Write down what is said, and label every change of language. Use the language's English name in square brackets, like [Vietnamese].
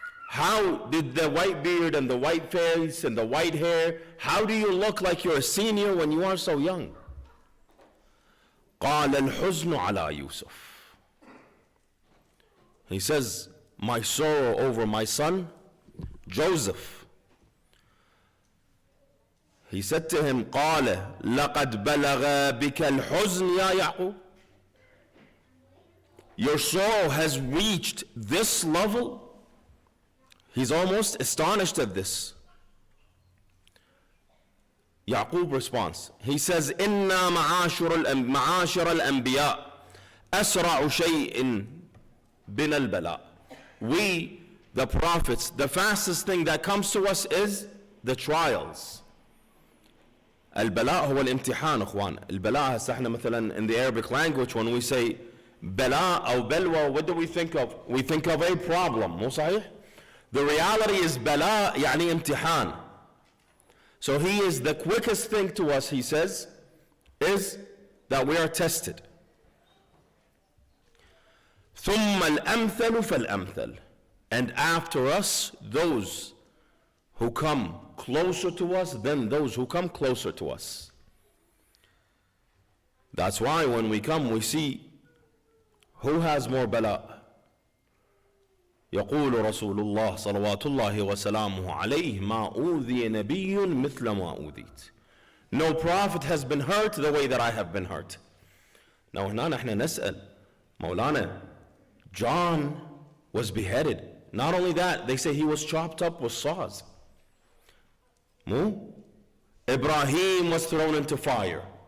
[English] How did the white beard and the white face and the white hair, how do you look like you're a senior when you are so young? [Arabic] قال الحزن على يوسف. [English] He says, my sorrow over my son, Joseph. He said to him, [Arabic] قال لقد بلغ بك الحزن يا يعقوب. [English] Your sorrow has reached this level. He's almost astonished at this. Yaqub responds. He says, [Arabic] إِنَّا مَعَاشِرَ الْأَنْبِيَاءِ أَسْرَعُ شَيْءٍ بِنَا الْبَلَاءِ. [English] We, the prophets, the fastest thing that comes to us is the trials. [Arabic] البلاء هو الامتحان اخوان. البلاء هسه احنا مثلا [English] in the Arabic language when we say [Arabic] بلاء أو بلوى, [English] what do we think of? We think of a problem. [Arabic] مو صحيح? [English] The reality is [Arabic] بلاء يعني امتحان. [English] So he is the quickest thing to us, he says, is that we are tested. [Arabic] ثم الأمثل فالأمثل. [English] And after us, those who come closer to us, then those who come closer to us. That's why when we come, we see who has more bala. [Arabic] يقول رسول الله صلوات الله وسلامه عليه ما أوذي نبي مثل ما أوذيت. [English] No prophet has been hurt the way that I have been hurt. Now [Arabic] هنا نحن نسأل [English] Maulana, John was beheaded. Not only that, they say he was chopped up with saws. Ibrahim was thrown into fire.